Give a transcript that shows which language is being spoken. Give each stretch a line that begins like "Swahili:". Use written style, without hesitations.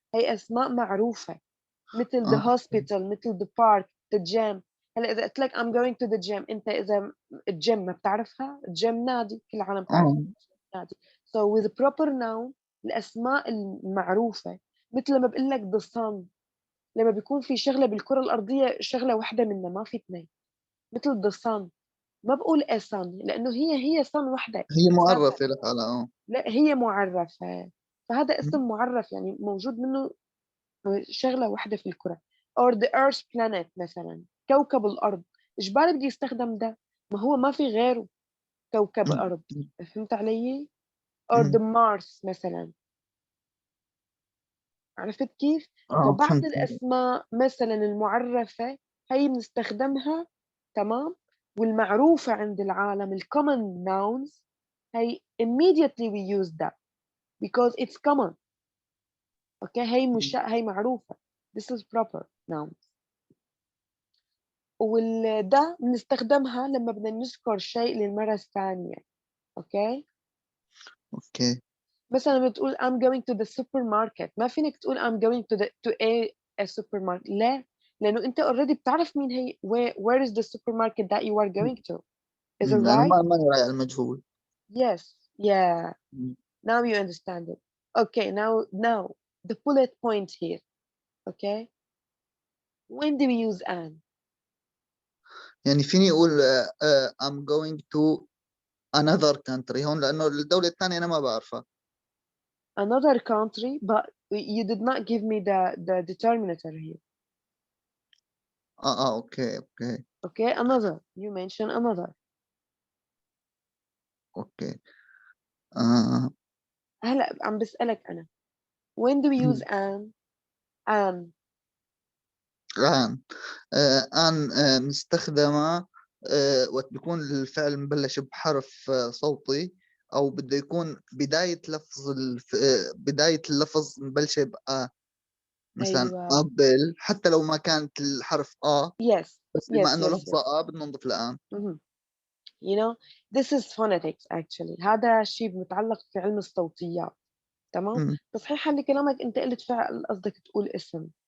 Arabic: هي أسماء معروفة مثل the اه.
English: hospital، مثل the park، the gym.
Arabic: هلا إذا قلت لك
English: I'm going to the gym،
Arabic: أنت إذا الجيم ما بتعرفها، الجيم نادي كل العالم تعرف اه. نادي.
English: So with proper noun
Arabic: الأسماء المعروفة، مثل لما بقول لك the sun، لما بيكون في شغلة بالكرة الأرضية شغلة واحدة منها ما في اثنين، مثل the sun. ما بقول a sun لأنه هي sun واحدة هي أساسا. معرفه لك على لا هي معرفة، فهذا اسم معرف يعني موجود منه شغلة واحدة في الكرة.
English: or the earth planet
Arabic: مثلا كوكب الأرض. إيش بالك بدي يستخدم ده؟ ما هو ما في غيره كوكب أرض. فهمت علي؟
English: or the Mars
Arabic: مثلا. عرفت كيف؟ اه فبعض فهمت. الأسماء مثلا المعرفة هي بنستخدمها تمام، والمعروفة عند العالم ال common nouns هي
English: immediately we use that because it's common.
Arabic: اوكي هي معروفة.
English: This is proper nouns.
Arabic: والده بنستخدمها لما بدنا نذكر شيء للمرة الثانية. اوكي اوكي. مثلا بتقول
English: I'm going to the supermarket،
Arabic: ما فينك تقول
English: I'm going to a supermarket.
Arabic: لا، لأنه أنت already بتعرف مين هي.
English: where is the supermarket that you are going to. Is it
Arabic: لانه
English: right?
Arabic: ما رايح على المجهول.
English: Yes. Yeah. مم. Now you understand it. Okay, now the bullet point here. Okay, when do we use an?
Arabic: يعني فيني أقول
English: I'm going to another country
Arabic: هون لأنه الدولة الثانية أنا ما بعرفها.
English: Another country, but you did not give me the determinator here.
Arabic: أوكي.
English: Okay, another. You mentioned another.
Arabic: أوكي. آه. هلا عم بسألك أنا.
English: When do we use an? An.
Arabic: الآن مستخدمة وقت بيكون الفعل مبلش بحرف صوتي أو بده يكون بداية بداية اللفظ مبلشة بأ، مثلا أيوة. قبل حتى لو ما كانت الحرف
English: Yes.
Arabic: بس بما
English: Yes.
Arabic: إنه
English: Yes. Yes.
Arabic: لفظة بدنا نضيف الآن.
English: You know, this is phonetics actually.
Arabic: هذا شيء متعلق في علم الصوتيات. تمام. تصحيحا لكلامك أنت قلت فعل قصدك تقول اسم.